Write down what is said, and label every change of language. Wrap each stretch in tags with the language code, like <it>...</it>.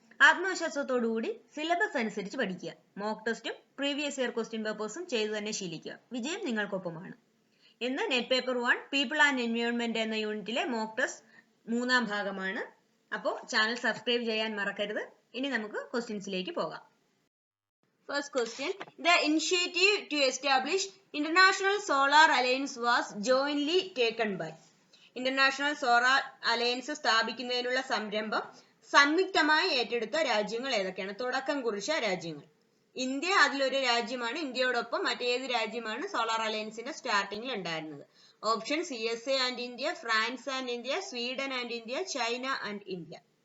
<ml>ആത്മവിശ്വാസത്തോടുകൂടി syllabus അനുസരിച്ച് പഠിക്കുക. Mock ടെസ്റ്റും പ്രീവിയസ് ഇയർ ക്വസ്റ്റ്യൻ പേപ്പേഴ്സും ചെയ്തു തന്നെ ശീലിക്കുക. വിജയം നിങ്ങൾക്കൊപ്പമാണ്. ഇന്ന് net paper 1 people and environment എന്ന യൂണിറ്റിലെ മോക്ക് ടെസ്റ്റ് 3-ാം ഭാഗമാണ്. അപ്പോൾ ചാനൽ സബ്സ്ക്രൈബ് ചെയ്യാൻ മറക്കരുത്. ഇനി നമുക്ക് ക്വസ്റ്റ്യൻസിലേക്ക് പോകാം.</ml> <en>First question, the initiative to establish International Solar Alliance was jointly taken by.</en> <ml>International Solar Alliance സ്ഥാപിക്കുന്നതിനുള്ള സംരംഭം സംയുക്തമായി ഏറ്റെടുത്ത രാജ്യങ്ങൾ ഏതൊക്കെയാണ്? തുടക്കം കുറിച്ച രാജ്യങ്ങൾ. ഇന്ത്യ അതിലൊരു രാജ്യമാണ്. ഇന്ത്യയോടൊപ്പം മറ്റേത് രാജ്യമാണ് സോളാർ അലയൻസിന്റെ സ്റ്റാർട്ടിങ്ങിൽ ഉണ്ടായിരുന്നത്? Option USA and India, France and India, Sweden and India, China and India.</ml>